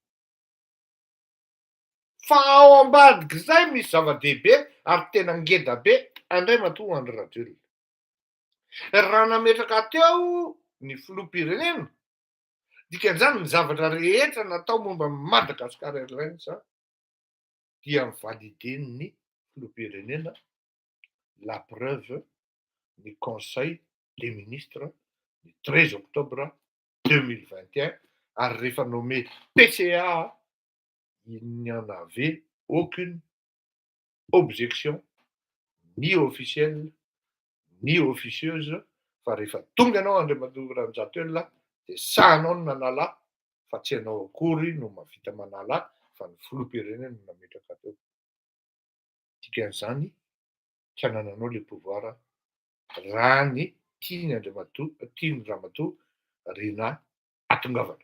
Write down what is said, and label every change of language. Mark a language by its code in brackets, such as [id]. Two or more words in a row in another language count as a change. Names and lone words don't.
[mg] Fa ao ambadik'izay misy zava-dehibe ary tena ngeda be Andriamatoa Andry Rajoelina. Raha nametraka teo ny filoham-pirenena, dikan'izany ny zavatra rehetra natao momba Madagascar Airlines dia nivaliden'ny filoham-pirenena. [fr] La preuve [mg] ny [fr] conseil des ministres du 13 octobre 2021 [mg] ary rehefa nommé PCA [fr] il n'y en avait aucune objection ni officielle ni officieuse [mg] fa rehefa tonga ianao Andriamatoa Ranjatoelina dia sahanao no nanala fa tsy ianao akory no mahavita manala fa ny filoham-pirenena no nametraka teo. Dikan'izany tsy hanananao [fr] le pouvoir [mg] raha ny tiany Ramatoa Rina atongavana.